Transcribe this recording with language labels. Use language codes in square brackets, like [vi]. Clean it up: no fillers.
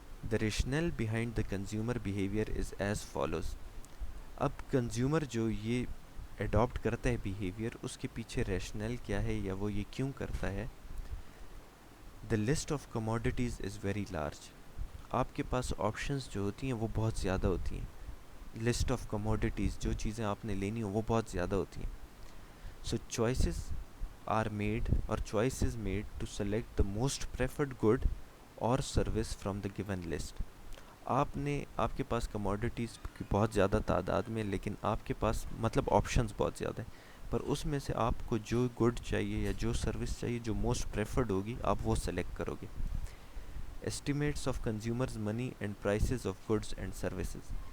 [en] The rationale behind the consumer behaviour is as follows. [ur] اب consumer جو یہ adapt کرتا ہے بیہیویئر, اس کے پیچھے ریشنل کیا ہے یا وہ یہ کیوں کرتا ہے. [en] The list of commodities is very large. [ur] آپ کے پاس آپشنز جو ہوتی ہیں وہ بہت زیادہ ہوتی ہیں. [en] list of commodities, [ur] جو چیزیں آپ نے لینی ہوں وہ بہت زیادہ ہوتی ہیں. [en] So choices are made or choice is made to select the most preferred good or service from the given list. [ur] آپ کے پاس کموڈیٹیز کی بہت زیادہ تعداد میں, لیکن آپ کے پاس مطلب آپشنز بہت زیادہ ہیں, پر اس میں سے آپ کو جو گڈ چاہیے یا جو سروس چاہیے جو [en] most preferred [ur] ہوگی آپ وہ سلیکٹ کرو گے. [en] Estimates of consumers money and prices of goods and services.